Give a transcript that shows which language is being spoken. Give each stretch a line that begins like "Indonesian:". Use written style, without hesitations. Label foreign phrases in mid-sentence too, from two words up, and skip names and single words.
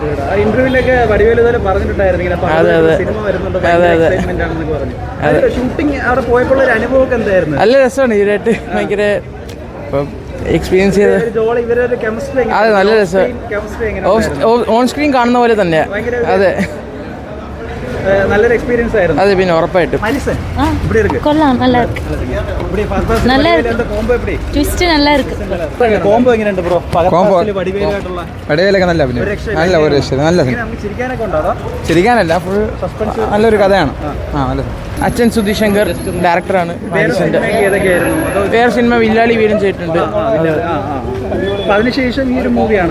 Malayalam: അതെ അതെ അതെ അതെ നല്ല രസമാണ്. ഇതിനായിട്ട് ഭയങ്കര എക്സ്പീരിയൻസ് ചെയ്ത് അതെ നല്ല രസം.
English: on screen
Malayalam: കാണുന്ന പോലെ തന്നെയാ. അതെ നല്ലൊരു എക്സ്പീരിയൻസ് ആയിരുന്നു. അതെ പിന്നെ ഉറപ്പായിട്ടും
Tamil: கொள்ளலாம் நல்லா இருக்கு. நல்லா இருக்கு. ட்விஸ்ட் நல்லா இருக்கு.
Malayalam: കോംബോ എങ്ങനെയുണ്ട് ബ്രോ? വടിവേലൊക്കെ നല്ല അഭിനയം, നല്ല ഒരു നല്ല ചിരിക്കാനൊക്കെ ഉണ്ടോ? ചിരിക്കാനല്ല,
English: full suspense,
Malayalam: നല്ലൊരു കഥയാണ്. നല്ല അച്ഛൻ സുധീഷ് ശങ്കർ ഡയറക്ടറാണ്. വേറെ സിനിമ വില്ലാളി വീരും ചെയ്തിട്ടുണ്ട്. അതിനുശേഷം ഈ ഒരു മൂവിയാണ്.